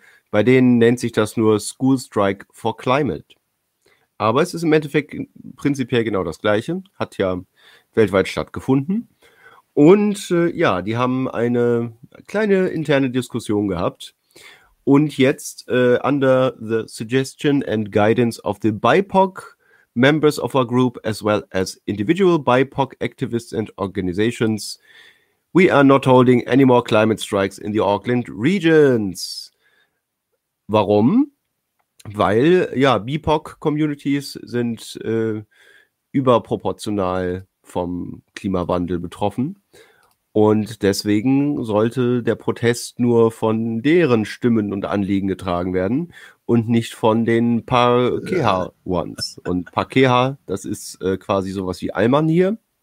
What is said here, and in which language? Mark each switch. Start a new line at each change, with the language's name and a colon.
German: Bei denen nennt sich das nur School Strike for Climate. Aber es ist im Endeffekt prinzipiell genau das Gleiche. Hat ja weltweit stattgefunden. Und die haben eine kleine interne Diskussion gehabt. Und jetzt,
English: under the suggestion and guidance of the BIPOC members of our group, as well as individual BIPOC activists and organizations, we are not holding any more climate strikes in the Auckland regions.
German: Warum? Weil, ja, BIPOC-Communities sind überproportional vom Klimawandel betroffen. Und deswegen sollte der Protest nur von deren Stimmen und Anliegen getragen werden und nicht von den Pakeha-Ones. Und Pakeha, das ist quasi sowas wie Alman hier.